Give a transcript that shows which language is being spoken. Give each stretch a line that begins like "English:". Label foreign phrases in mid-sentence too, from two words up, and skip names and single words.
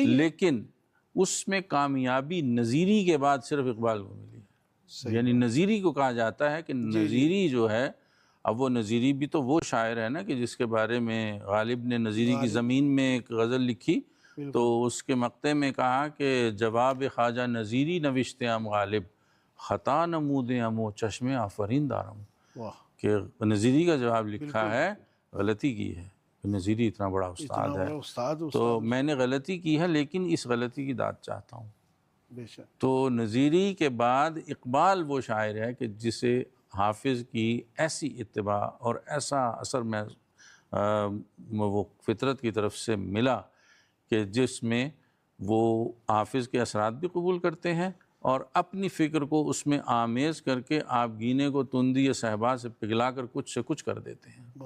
Urdu: لیکن اس میں کامیابی نظیری کے بعد صرف اقبال کو ملی. یعنی نظیری کو کہا جاتا ہے کہ نظیری جو ہے، اب وہ نظیری بھی تو وہ شاعر ہے نا کہ جس کے بارے میں غالب نے نظیری کی زمین میں ایک غزل لکھی تو اس کے مقطع میں کہا کہ
Persian: جواب خواجہ نظیری نوشتے ہم غالب، خطا نمود ہمو چشم آفرین دارم.
Urdu: کہ نظیری کا جواب لکھا ہے، غلطی کی ہے. نظیری اتنا بڑا استاد ہے تو میں نے غلطی کی ہے لیکن اس غلطی کی داد چاہتا ہوں. تو نظیری کے بعد اقبال وہ شاعر ہے کہ جسے حافظ کی ایسی اتباع اور ایسا اثر میں وہ فطرت کی طرف سے ملا کہ جس میں وہ حافظ کے اثرات بھی قبول کرتے ہیں اور اپنی فکر کو اس میں آمیز کر کے آپ گینے کو تندی صحبا سے پگھلا کر کچھ سے کچھ کر دیتے ہیں.